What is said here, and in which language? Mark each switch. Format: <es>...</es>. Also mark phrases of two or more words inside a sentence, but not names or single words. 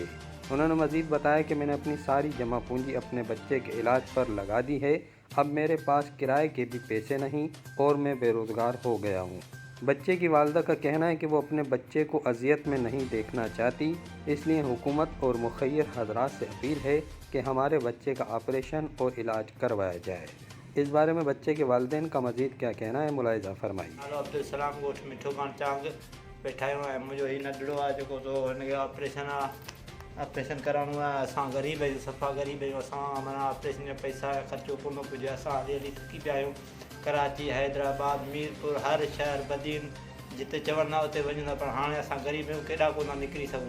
<ur>انہوں نے مزید بتایا کہ میں نے اپنی ساری جمع پونجی اپنے بچے کے علاج پر لگا دی ہے، اب میرے پاس کرائے کے بھی پیسے نہیں اور میں بے روزگار ہو گیا ہوں۔ بچے کی والدہ کا کہنا ہے کہ وہ اپنے بچے کو اذیت میں نہیں دیکھنا چاہتی، اس لیے حکومت اور مخیر حضرات سے اپیل ہے کہ ہمارے بچے کا آپریشن اور علاج کروایا جائے۔ اس بارے میں بچے کے والدین کا مزید کیا کہنا ہے، ملاحظہ فرمائیے۔</ur> <sd>نالو عبدالسلام ॻोठु मिठो खान चांग वेठा आहियूं ऐं मुंहिंजो हीउ नंढड़ो आहे जेको सो हिनखे ऑपरेशन कराइणो आहे। असां ग़रीब आहियूं, सफ़ा ग़रीब आहियूं, असां माना ऑपरेशन जा पैसा ख़र्चो कोन पुॼे, असां हली हली थकी पिया आहियूं। कराची, हैदराबाद, मीरपुर, हर शहर, बदीन जिते चवंदा उते वञूं था, पर हाणे असां ग़रीब आहियूं, केॾा कोन था निकिरी सघूं।</sd>